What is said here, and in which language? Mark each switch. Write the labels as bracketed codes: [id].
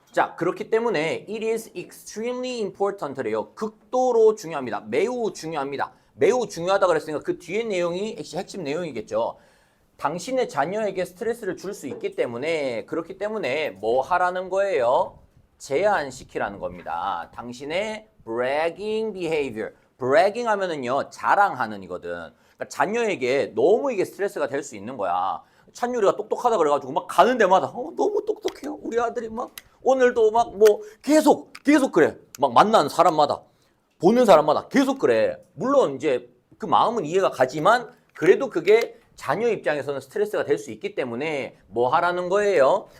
[ko] 자, 그렇기 때문에 [en] it is extremely important [ko] 래요. 극도로 중요합니다. 매우 중요합니다. 매우 중요하다 그랬으니까 그 뒤에 내용이 핵심 내용이겠죠. 당신의 자녀에게 스트레스를 줄 수 있기 때문에 그렇기 때문에 뭐 하라는 거예요? 제한시키라는 겁니다. 당신의 [en] bragging behavior. [ko] bragging 하면은요, 자랑하는 이거든. 그러니까 자녀에게 너무 이게 스트레스가 될 수 있는 거야. 찬유리가 똑똑하다 그래가지고 막 가는 데마다 너무 똑똑해요. 우리 아들이 막 오늘도 막 뭐 계속 그래. 막 만나는 사람마다 보는 사람마다 계속 그래. 물론 이제 그 마음은 이해가 가지만 그래도 그게 자녀 입장에서는 스트레스가 될 수 있기 때문에 뭐 하라는 거예요?